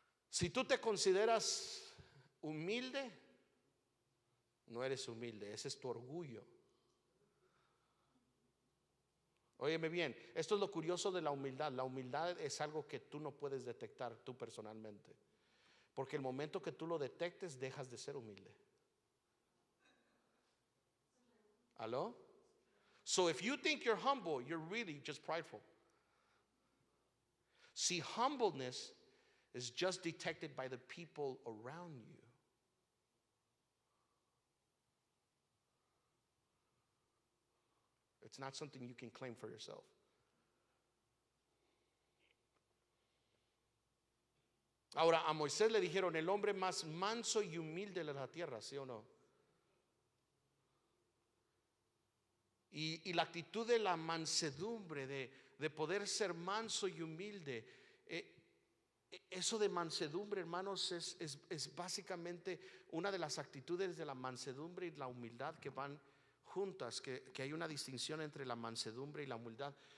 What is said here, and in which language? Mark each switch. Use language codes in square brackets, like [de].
[es] Si tú te consideras humilde, no eres humilde, ese es tu orgullo. Óyeme bien, esto es lo curioso de la humildad. La humildad es algo que tú no puedes detectar tú personalmente, porque el momento que tú lo detectes, dejas de ser humilde. ¿Aló? [en] So if you think you're humble, you're really just prideful. See, humbleness is just detected by the people around you. It's not something you can claim for yourself. [es] Ahora, a Moisés le dijeron, el hombre más manso y humilde de la tierra, ¿sí o no? Y la actitud de la mansedumbre, de poder ser manso y humilde, eso de mansedumbre, hermanos, es básicamente una de las actitudes de la mansedumbre y la humildad que van juntas, que hay una distinción entre la mansedumbre y la humildad.